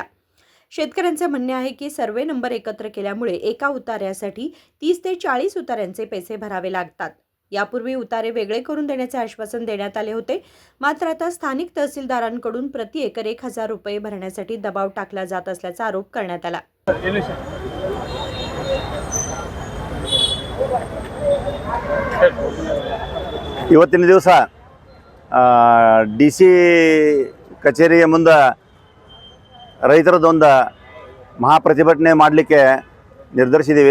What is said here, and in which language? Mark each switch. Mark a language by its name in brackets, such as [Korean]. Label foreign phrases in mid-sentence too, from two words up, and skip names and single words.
[Marathi] शेतकऱ्यांचे म्हणणे आहे की सर्वे नंबर एकत्र केल्यामुळे एका उतार्यासाठी 30 ते 40 उतार्यांचे पैसे भरावे लागतात. यापूर्वी उतारे वेगळे करून देण्याचे आश्वासन देण्यात आले होते, मात्र आता स्थानिक तहसीलदारांकडून प्रति एकर 1000 रुपये भरण्यासाठी दबाव टाकला जात असल्याचा आरोप करण्यात आला. [Kannada] ಇವತ್ತಿನ ದಿವಸ DC ಕಚೇರಿಯ ಮುಂದೆ ರೈತರದೊಂದು ಮಹಾಪ್ರತಿಭಟನೆ ಮಾಡಲಿಕ್ಕೆ ನಿರ್ಧರಿಸಿದ್ದೀವಿ.